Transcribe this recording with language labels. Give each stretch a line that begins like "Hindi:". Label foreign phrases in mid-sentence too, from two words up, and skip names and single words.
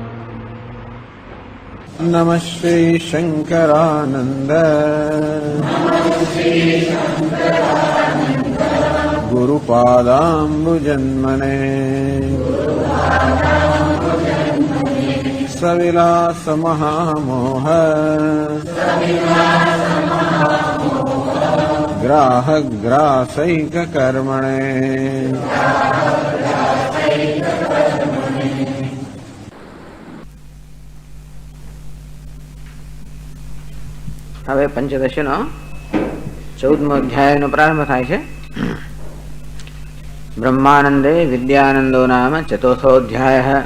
Sanskrit: नमः श्री शंकरानंद गुरुपादाम्बुजन्मने सविलास महामोह ग्राहग्रासैक कर्मणे।
Gujarati: હવે પંચદશનો 14મો અધ્યાયનો પ્રારંભ થાય છે.
Sanskrit: બ્રહ્માનંદે વિદ્યાનંદો નામ ચતુર્થોધ્યાય.